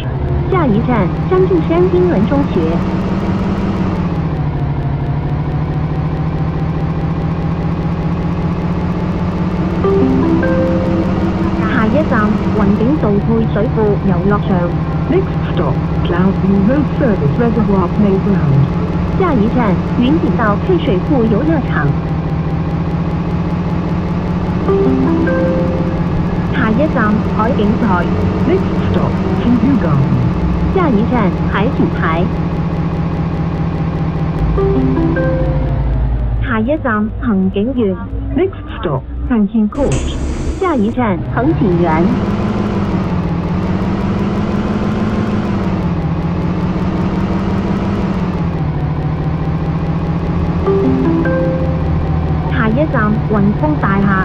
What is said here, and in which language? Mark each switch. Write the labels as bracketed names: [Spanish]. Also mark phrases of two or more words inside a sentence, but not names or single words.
[Chinese] 下一站张柱山英文中学。下一站雲景道配水庫遊樂場。 [English] Next stop, Cloudview Road Service Reservoir Playground. [Chinese] 下一站雲景道配水庫遊樂場。下一站海景台。 [English] Next stop, Seaview Garden. [Chinese] 下一站海景台。下一站恒景園。 [English] Next stop, Banking Court. [Chinese] 下一站恒景園。下一站雲峰大廈。